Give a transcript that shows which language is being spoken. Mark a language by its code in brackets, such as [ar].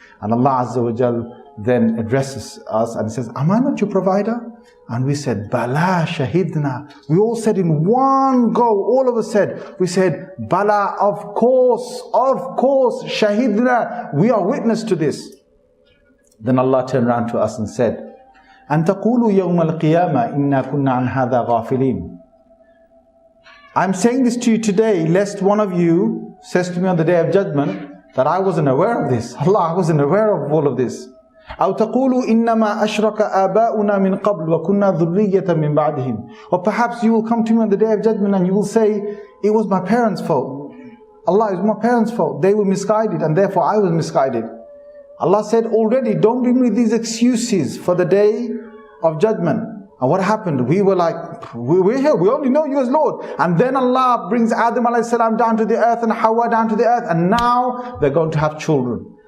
[en] And Allah Azza wa Jal then addresses us and says, am I not your provider? And we said, [ar] Bala shahidna. [en] We all said in one go, all of us said, we said, Bala, of course, shahidna. We are witness to this. Then Allah turned around to us and said, [ar] أَن تَقُولُوا يَوْمَ الْقِيَامَةِ إِنَّا كُنَّا عَنْ هَذَا غَافِلِينَ. [en] I'm saying this to you today, lest one of you says to me on the Day of Judgment that I wasn't aware of this. Allah, I wasn't aware of all of this. [ar] أو تقولوا إنما أشرك آباؤنا من قبل وكنا ذرية من بعدهم. [en] Or perhaps you will come to me on the Day of Judgment and you will say, it was my parents' fault. Allah, it was my parents' fault. They were misguided and therefore I was misguided. Allah said already, don't bring me these excuses for the Day of Judgment. And what happened? We were like, we're here, we only know you as Lord. And then Allah brings Adam alayhi salam down to the earth and Hawa down to the earth, and now they're going to have children.